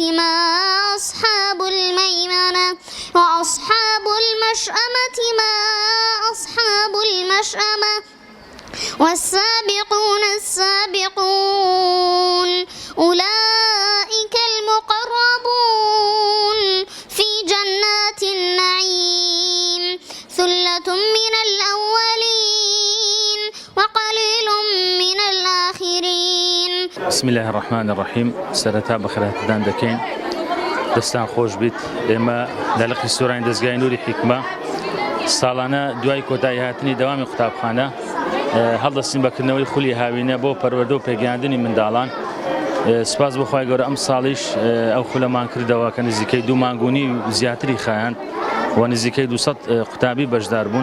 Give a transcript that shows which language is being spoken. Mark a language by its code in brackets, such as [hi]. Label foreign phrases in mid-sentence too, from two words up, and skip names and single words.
[ar] ما أصحاب الميمنة وأصحاب المشأمة ما أصحاب المشأمة والسابقون السابقون أولئك المقربون في جنات النعيم ثلة من الأولين وقليل من الآخرين. بسم الله الرحمن الرحيم. [ckb] سەرەتا بەخێرهاتدان دەکەین. دەستان خۆش بیت. ئێمە لە لەقی سۆرانی دەستگای نووری حیکمە ساڵانە دوای کۆتایی هاتنی دەوامی قوتابخانە هەڵدەستین بەکردنەوەی خولی هاوینە بۆ پەروەردە و پێگەیاندنی منداڵان. سپاس بۆ خوای گەورە ئەم ساڵیش ئەو خولەمان کردەوە کە نزیکەی 2 مانگونی زیاتری خایاند و نزیکەی 200 قوتابی بەشدار بوون.